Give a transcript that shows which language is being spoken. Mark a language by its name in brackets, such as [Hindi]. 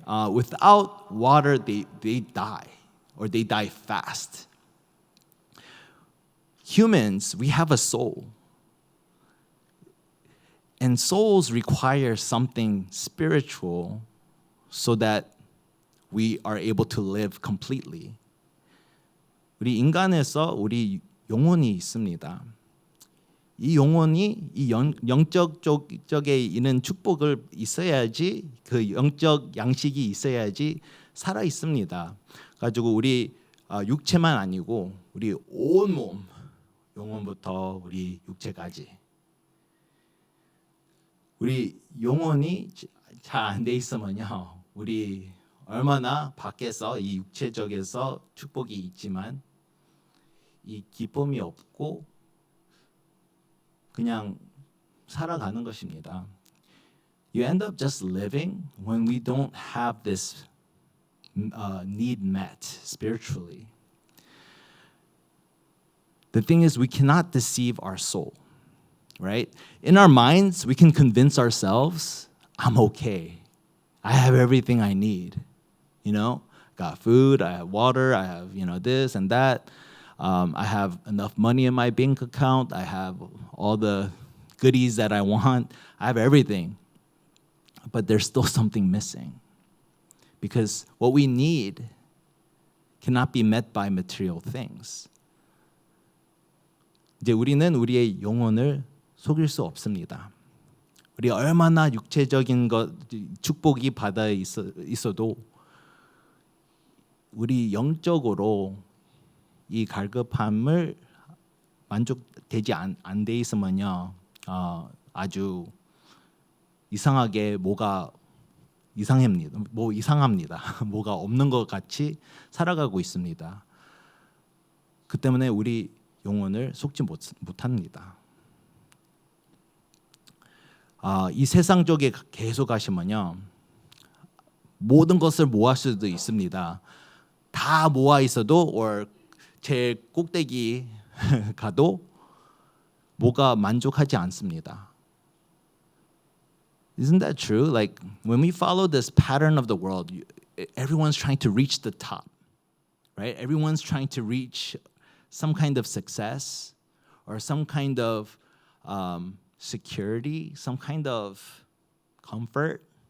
[English] Without water, they die, or they die fast. Humans, we have a soul. And souls require something spiritual so that we are able to live completely. [Korean] 우리 인간에서 우리 영혼이 있습니다. 이 영혼이 이 영적 쪽에 있는 축복을 있어야지, 그 영적 양식이 있어야지 살아 있습니다. 가지고 우리 육체만 아니고 우리 온 몸, 영혼부터 우리 육체까지. 우리 영혼이 잘 안 돼 있으면요, 우리 얼마나 밖에서 이 육체적에서 축복이 있지만 이 기쁨이 없고 그냥 살아가는 것입니다. [English] You end up just living when we don't have this need met spiritually. The thing is, we cannot deceive our soul, right? In our minds, we can convince ourselves, I'm okay. I have everything I need. You know, got food, I have water, I have, this and that. I have enough money in my bank account. I have all the goodies that I want. I have everything. But there's still something missing. Because what we need cannot be met by material things. [Korean] 이제 우리는 우리의 영혼을 속일 수 없습니다. 우리 얼마나 육체적인 것 축복이 받아 있어도 우리 영적으로 이 갈급함을 만족되지 안 돼 있으면요, 아주 이상하게 뭐가 이상합니다. 뭐가 없는 것 같이 살아가고 있습니다. 그 때문에 우리 영혼을 속지 못합니다. 이 세상 쪽에 계속 가시면요, 모든 것을 모을 수도 있습니다. 다 모아 있어도 or 제일 꼭대기 가도 뭐가 만족하지 않습니다. [English] Isn't that true? Like when we follow this pattern of the world, everyone's trying to reach the top, right? Everyone's trying to reach some kind of success or some kind of security, some kind of comfort.